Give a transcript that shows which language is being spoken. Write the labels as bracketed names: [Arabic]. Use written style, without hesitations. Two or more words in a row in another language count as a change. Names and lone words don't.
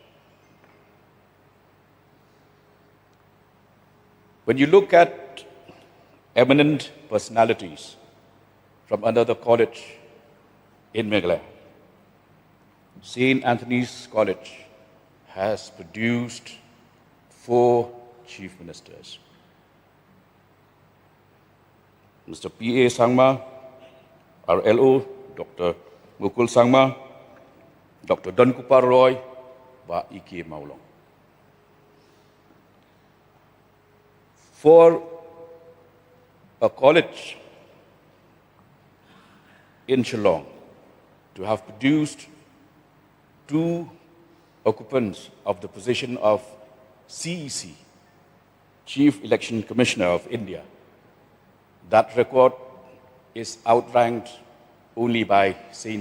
[English] When you look at eminent personalities from another college in Meghalaya, St. Anthony's College has produced 4 chief ministers. Mr. P.A. Sangma, RLO, Dr. Mukul Sangma, Dr. Dankupar Roy, và E.K. Maulong. For a college in Shillong to have produced 2 occupants of the position of CEC, Chief Election Commissioner of India, that record is outranked only by St.